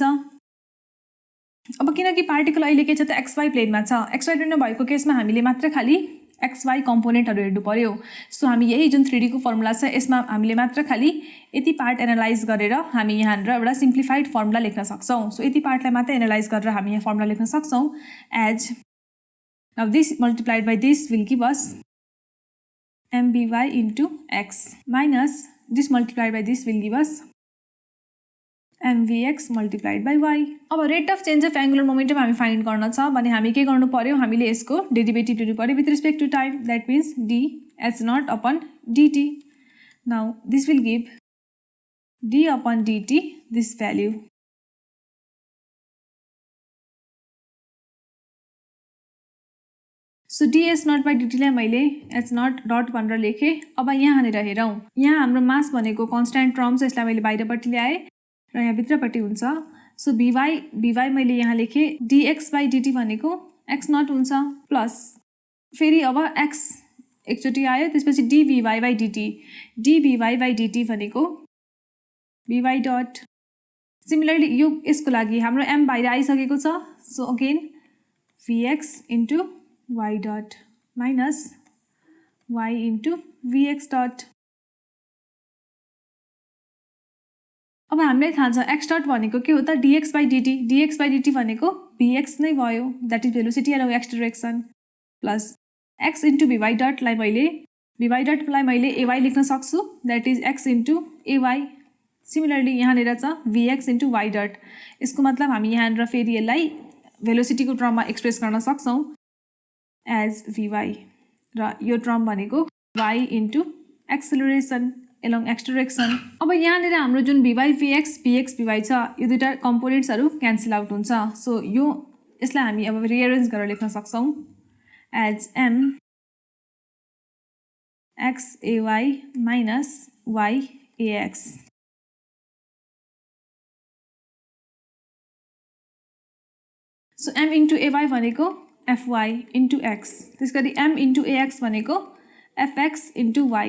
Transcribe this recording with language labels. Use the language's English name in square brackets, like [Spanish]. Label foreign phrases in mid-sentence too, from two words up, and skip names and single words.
[Nepali] अब किनकि पार्टिकल अहिले के छ त? एक्सवाई प्लेनमा छ. एक्सवाई प्लेनमा भएको केसमा हामीले मात्र खालि एक्सवाई कम्पोनेन्टहरू हेर्नु पर्यो. सो हामी यही जुन 3D को फर्मुला छ यसमा हामीले मात्र खालि यति पार्ट एनालाइज गरेर हामी यहाँनिर एउटा [English] simplified formula [Nepali] लेख्न सक्छौँ. सो यति पार्टलाई मात्र एनालाइज गरेर हामी यहाँ फर्मुला लेख्न सक्छौँ एज [English] now this multiplied by this will give us mby into x minus this multiplied by this will give us mvx multiplied by y. [Nepali] अब [English] rate of change of angular momentum [Nepali] हामी फाइन्ड गर्न छ भने हामी के गर्नु पर्यो? हामीले यसको डेरिभेटिभ लिनु पर्यो [English] with respect to time. that means d h naught upon dt. now this will give d upon dt this value. [Nepali] सो [English] ds naught by dtलाई [Nepali] मैले [English] h naught dot [Nepali] भनेर लेखेँ. अब यहाँनिर हेरौँ. यहाँ हाम्रो मास भनेको [English] constant term [Nepali] छ यसलाई मैले बाहिरपट्टि ल्याएँ र यहाँ भित्रपट्टि हुन्छ. सो भिवाई मैले यहाँ लेखेँ. [English] dx by dt [Nepali] भनेको [English] x naught [Nepali] हुन्छ प्लस फेरि अब एक्स एकचोटि आयो त्यसपछि [English] dvy by dt. dvy by dt [Nepali] भनेको [English] vy dot. [Nepali] सिमिलरली यो यसको लागि हाम्रो एम बाहिर आइसकेको छ. [English] so again vx into y dot minus y into vx dot. [Nepali] अब हामीलाई थाहा छ [English] x dot [Nepali] भनेको के हो त? [English] dx by dt. dx by dt [Nepali] भनेको vx नै भयो [English] that is velocity and x direction plus x into vy dot [Nepali] लाई मैले vy डटलाई मैले ay लेख्न सक्छु, [English] that is x into ay. [Nepali] सिमिलरली यहाँनिर छ [English] vx into y dot. [Nepali] यसको मतलब हामी यहाँनिर फेरि यसलाई भेलोसिटीको टर्ममा एक्सप्रेस गर्न सक्छौँ एज vy, र यो टर्म भनेको [English] y into acceleration along x direction. [Nepali] अब यहाँनिर हाम्रो जुन vy vx vx vy छ, यो दुईटा कम्पोनेन्ट्सहरू [English] cancel out [Nepali] हुन्छ। सो यसलाई हामी अब रिएरेन्ज गरेर लेख्न सक्छौँ एज [English] m x ay minus y ax. [Nepali] सो [English] m into ay [Nepali] भनेको [English] fy into x, [Nepali] त्यस गरी [English] m into ax [Nepali] भनेको [English] fx into y.